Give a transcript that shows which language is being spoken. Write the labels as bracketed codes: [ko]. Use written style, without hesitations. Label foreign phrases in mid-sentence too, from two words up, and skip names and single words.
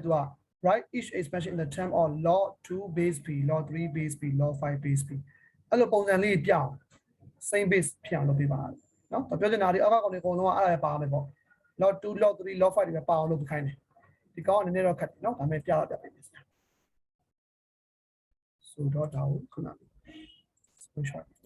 [my] သူက [en] write each expression in the term of log 2 base b log 3 base b log 5 base b [my] အဲ့လိုပုံစံလေးပြအောင် [en] same base [my] ဖြစ်အောင်လုပ်ပေးပါနော်ဒါပြောချင်တာဒီအောက်ကကောင်တွေအကုန်လုံးကအဲ့ဒါပါမယ်ပေါ့ [en] log 2 log 3 log 5 [my] တွေပဲပါအောင်လုပ်ခိုင်းတယ်ဒီကောင်ကနည်းနည်းတော့ခက်တယ်နော်ဒါပေမဲ့ပြတော့ပြပေးမယ်ဆိုတော့ဒါကိုခုနက screenshot